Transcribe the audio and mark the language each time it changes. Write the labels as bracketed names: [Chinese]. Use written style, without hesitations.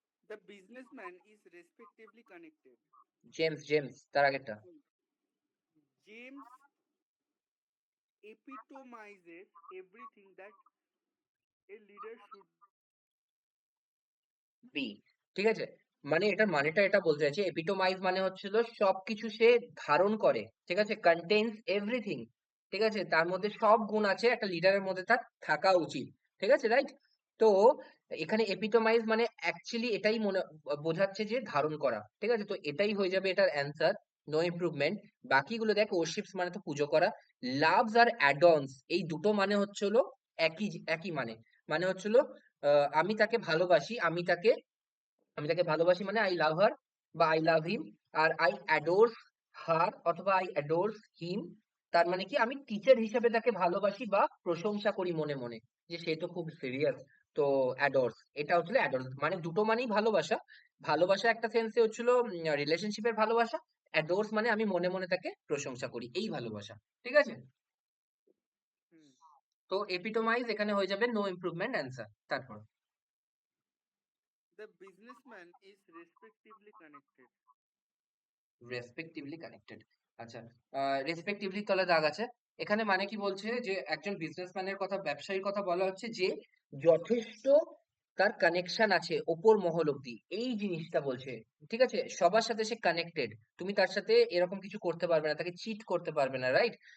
[English] The businessman is respectively connected. [Bangla] James তার আগেরটা। [English] James epitomizes everything that a leader should [Bangla] B, ঠিক আছে? মানে এটার মানেটা এটা বলতে চাইছে, এপিটোমাইজ মানে হচ্ছিল সবকিছু সে ধারণ করে, ঠিক আছে? [English] contains everything, [Bangla] ঠিক আছে? তার মধ্যে সব গুণ আছে একটা লিডারের মধ্যে তার থাকা উচিত, ঠিক আছে, রাইট? তো এখানে এপিটোমাইজ মানে অ্যাকচুয়ালি এটাই মনে বোঝাচ্ছে যে ধারণ করা, ঠিক আছে? তো এটাই হয়ে যাবে এটার অ্যান্সার, [English] No improvement. [Bangla] বাকিগুলো দেখ, ওরশিপস মানে তো পুজো করা, লাভস আর অ্যাডনস এই দুটো মানে হচ্ছে হলো একই একই মানে, মানে হচ্ছে হলো আমি তাকে ভালোবাসি, আমি তাকে ভালোবাসি মানে [English] I love her [Bangla] বা [English] I love him, [Bangla] আর [English] I adores her [Bangla] অথবা [English] I adores him, [Bangla] তার মানে কি আমি টিচার হিসেবে তাকে ভালোবাসি বা প্রশংসা করি মনে মনে যে সে তো খুব সিরিয়াস। তো অ্যাডোরস, এটা হচ্ছিল অ্যাডোরস, মানে দুটো মানেই ভালোবাসা। ভালোবাসা একটা সেন্সে হচ্ছিল রিলেশনশিপের ভালোবাসা, অ্যাডোরস মানে আমি মনে মনে তাকে প্রশংসা করি, এই ভালোবাসা, ঠিক আছে? hmm, তো এপিটোমাইজ এখানে হয়ে যাবে [English] no improvement [Bangla] অ্যান্সার। তারপর [English] the businessman is respectively connected. [Bangla] Respectively connected, আচ্ছা, রেসপেক্টিভলি তলে দাগ আছে। এখানে মানে কি বলছে যে একজন বিজনেসম্যানের কথা, ব্যবসায়ীর কথা বলা হচ্ছে যে যথেষ্ট তার কানেকশন আছে ওপর মহল অব্দি, এই জিনিসটা বলছে, ঠিক আছে? সবার সাথে সে কানেক্টেড, তুমি তার সাথে এরকম কিছু করতে পারবে না, তাকে চিট করতে পারবে না, রাইট?